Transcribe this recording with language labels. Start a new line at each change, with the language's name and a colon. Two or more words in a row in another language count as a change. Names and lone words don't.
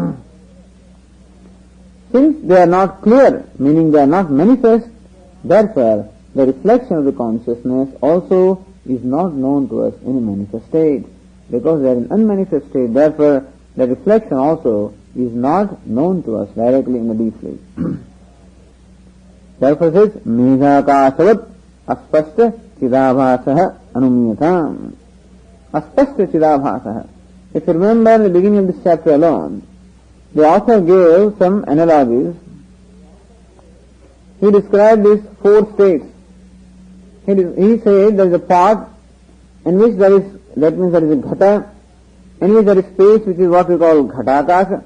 English: Since they are not clear, meaning they are not manifest, therefore the reflection of the consciousness also is not known to us in a manifest state. Because they are in unmanifest state, therefore the reflection also is not known to us directly in the deep sleep. Therefore it says,
Sanskrit: Meghākāsavat aspashta chidābhāsaha anumyatam. Aspashta chidābhāsaha.
English: If you remember in the beginning of this chapter alone, the author gave some analogies. He described these four states. He said there is a pot in which that means there is a ghata, in which there is space which is what we call ghatakasa.